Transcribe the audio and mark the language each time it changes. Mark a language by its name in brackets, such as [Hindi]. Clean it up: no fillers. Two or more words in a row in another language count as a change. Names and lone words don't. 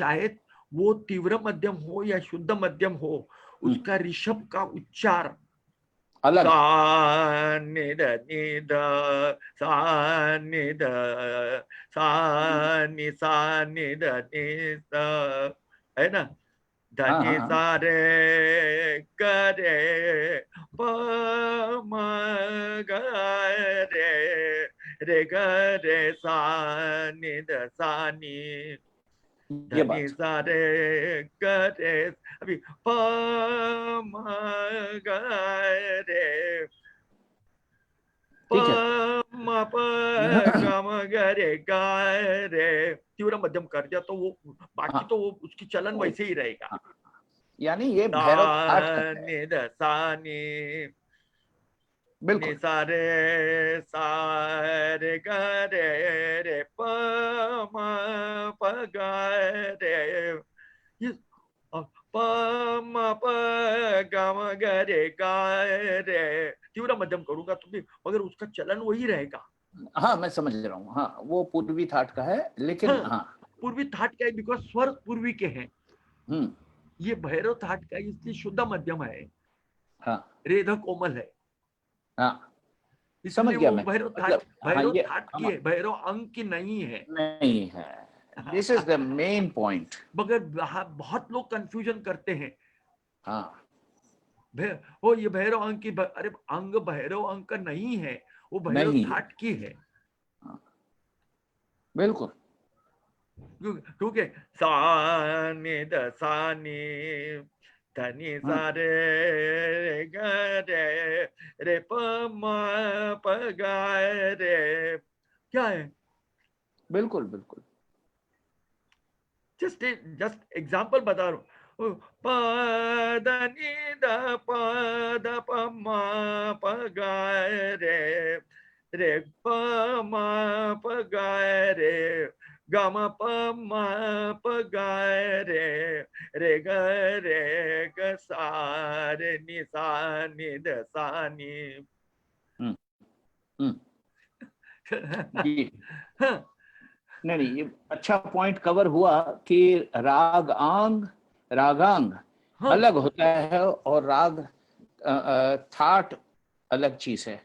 [Hindi] शायद वो तीव्र मध्यम हो या शुद्ध मध्यम हो, उसका ऋषभ का उच्चार अलग है, सा निध निध सा निध सा नि सा निध निध, है ना, हाँ, हाँ, धनी हाँ, सारे करे प म ग रे रे ग रे सा नि ध सा नि ये धनी बात सारे करे, अभी प म ग रे प ठीक है, म प ग म ग रे ग रे, तीव्र मध्यम कर दिया तो वो बाकी हाँ, तो वो उसकी चलन वो, वैसे ही रहेगा। हाँ, यानी ये सा भैरव थाट का है, नि ध सा नि नि बिल्कुल, सा रे सा रे ग रे रे प म प ग रे, ये प म प ग म ग रे ग रे, तीव्र मध्यम करूंगा तो भी, मगर उसका चलन वही रहेगा। हाँ मैं समझ रहा हूँ, हाँ वो पूर्वी थाट का है, लेकिन हाँ, हाँ पूर्वी थाट का है बिकॉज स्वर पूर्वी के हैं। ये भैरव थाट का इसलिए शुद्ध मध्यम है, हाँ रेध कोमल है, हाँ समझ इसलिए गया वो मैं, भैरव मतलब हाँ भैरव ये थाट की हम है, भैरव अंग की नहीं है। नहीं है, [English] this is the main point. [Hindi] मगर बहुत लोग कंफ्यूजन करते हैं, हाँ वो ये भैरव अंग की, अरे अंग भैरव अंग का नहीं है, वो भैरव नहीं, थाट की है। हाँ, बिल्कुल। क्योंकि सा नि द सा नि धनी सा रे ग रे रे प म प ग रे, क्या है? बिल्कुल बिल्कुल। [English] just example [Hindi] बता रहा हूँ। प द नि द प म प ग रे रे प म प ग रे ग म प म प ग रे रे ग रे ग सा रे नि सा नि द सा नि। हम्म हम्म जी, हाँ, नहीं नहीं ये अच्छा पॉइंट कवर हुआ कि रागांग हाँ, अलग होता है और राग थाट अलग चीज है।